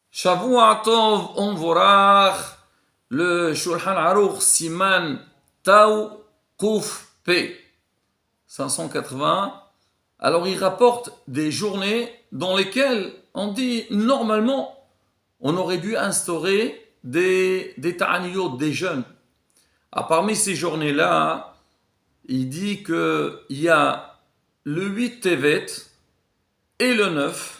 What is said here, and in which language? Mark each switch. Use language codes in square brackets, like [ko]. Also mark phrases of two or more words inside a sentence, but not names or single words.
[he] שבוע טוב ומבורך, le Shulchan Aruch סימן ת' ק' פ 580. [fr] Alors il rapporte des journées dans lesquelles on dit normalement on aurait dû instaurer des ta'aniyot, des jeûnes. Parmi ces journées-là, il dit qu'il y a le 8 Tevet et le 9.